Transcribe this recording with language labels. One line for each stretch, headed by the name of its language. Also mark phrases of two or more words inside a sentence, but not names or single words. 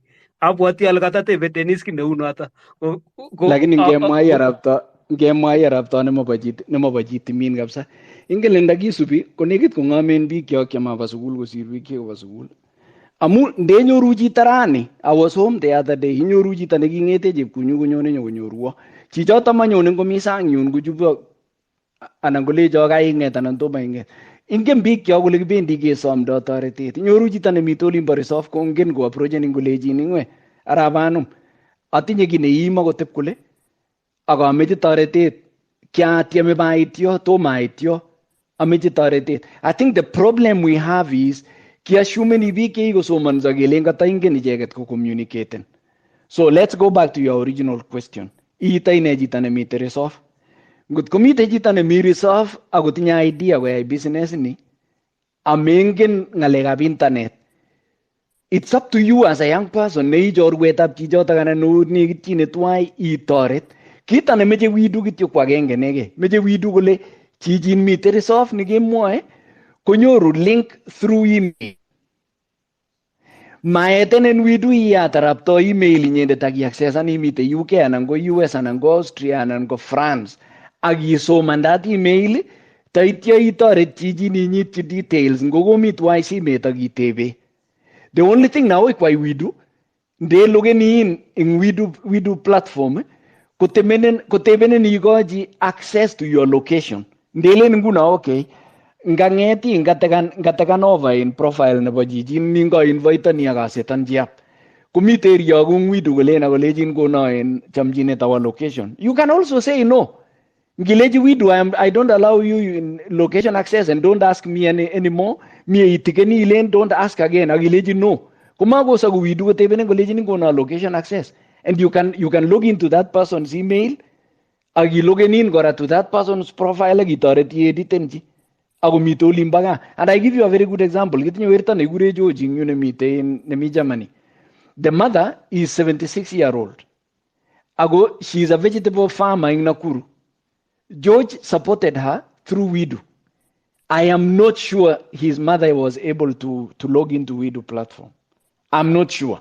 Kalenjin: Abwoti ale katatebe Dennis ki neu noto. Lakini ngemwa arapto nemobo chi timin kabisa. Ingen le ndakisubi ko nekit kong'amen biik kyok chemaba sukul kosir biik chekobo sukul. Amu ndenyoru chito rani,
English: I was home the other day,
Kalenjin: inyoru chito neking'ete chepkunyu konyone nyokonyoruo. Chichoto manyone komi sang yun kuchubo anan kolecho kaing'et anan tomo ing'et. Ingen biik kyok kole kibendi kesomdo toretet. Inyoru chito nemite olimbo resolve kongen ko approachen kolejin ing'we arabanum. Atinye ki neimo kotep kole akameche toretet. Kiatieme maityo, tomaityo. Ameche toretet.
English: I think the problem we have is
Kalenjin: kiassume biik chekikosomonso kelen kataingen icheket ko communicaten.
English: So let's go back to your original question.
Kalenjin: Iitoi ne chito nemite resolve? Ngot komite chito nemi resolve ako tinye idea koyai business ni, amengen ng'alekab internet.
English: It's up to you as a young person
Kalenjin: nei chorwetab chichoto anan nekitchine tuwai itoret. Kita nemeche WIDU kityo kwa agenge nege. Meche WIDU kole chichin mite resolve nekemwoe konyoru link
English: through email.
Kalenjin: Maetenen WIDU iyat arapto email inyendet ak iaccessan imite UK anan ko US anan ko Austria anan ko France ak isomandat email taityo itoret chichin inyitchi details ngokomi tuwai simet ak itebe.
English: The only thing now
Kalenjin: ikwai WIDU nde logeni in WIDU platform kotebenen ikochi
English: access to your location.
Kalenjin: Ndelen nguno okay. Ngangeti ngatekan over in profile nebo jijin ningo invite ni akasetan jiap. Kumite area kung WIDU kolena kolejin kono en chamchinet
English: our location. You can also say no. Ngileji WIDU I don't allow you in location access and don't ask me anymore.
Kalenjin: Me itikeni ilen
English: don't ask again.
Kalenjin: Agileji no. Kumago sa WIDU kotebenen kolejin kono
English: location access. And you can log into that person's email.
Kalenjin: Agi login in gora
English: to that person's profile
Kalenjin: agi toreti editen ji. Ako mito limbaga.
English: And I give you a very good example.
Kalenjin: Kitinyo werta negure Jojing yun nemi Germany.
English: The mother is 76-year-old. Ago she is a vegetable farmer in Nakuru. George supported her through WIDU. I am not sure his mother was able to log into WIDU platform. I'm not sure.